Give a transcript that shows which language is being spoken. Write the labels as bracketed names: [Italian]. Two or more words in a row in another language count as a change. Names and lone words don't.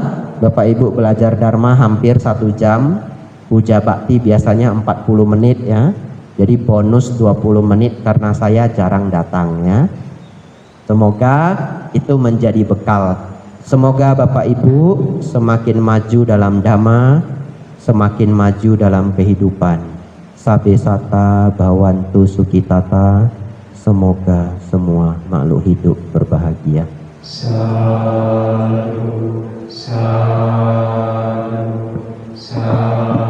[Indonesian] Bapak Ibu belajar Dharma hampir 1 jam, puja bakti biasanya 40 menit, ya. Jadi bonus 20 menit karena saya jarang datang, ya. Semoga itu menjadi bekal. Semoga Bapak Ibu semakin maju dalam Dhamma, semakin maju dalam kehidupan. [Pali] Sabe sata bhavantu sukitata. [Indonesian] Semoga semua makhluk hidup berbahagia. [Pali] Sadhu, sadhu, sadhu.